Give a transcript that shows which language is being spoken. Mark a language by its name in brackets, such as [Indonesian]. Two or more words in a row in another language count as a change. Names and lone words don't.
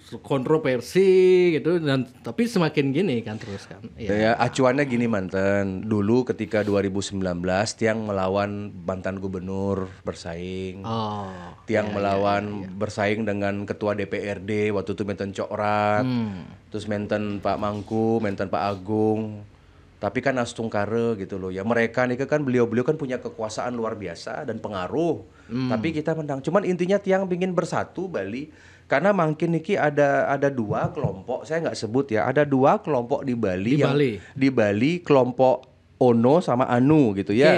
[Indonesian] Kontroversi gitu, dan tapi semakin gini kan terus kan. Ya, acuannya gini mantan. Dulu ketika 2019 Tiang melawan mantan gubernur bersaing. Oh. Tiang melawan bersaing dengan ketua DPRD waktu itu menten Cokrat. Terus menten Pak Mangku, menten Pak Agung. Tapi kan Astungkare gitu loh. Ya mereka nih kan beliau-beliau kan punya kekuasaan luar biasa dan pengaruh. Tapi kita menang. Cuman intinya Tiang ingin bersatu Bali. Karena makin niki ada dua kelompok, saya nggak sebut ya. Ada dua kelompok di Bali di Bali kelompok Ono sama Anu gitu ya.